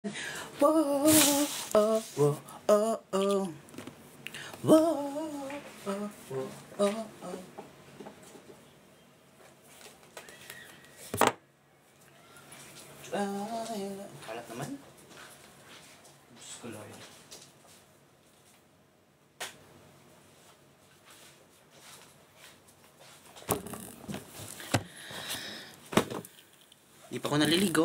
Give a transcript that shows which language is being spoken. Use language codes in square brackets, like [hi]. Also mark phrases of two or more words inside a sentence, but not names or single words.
[tl] Whoa, oh, whoa, oh, oh. Whoa, oh, whoa, oh, oh. Kalat naman. Diyos ko, Lord. Di pa ako naliligo.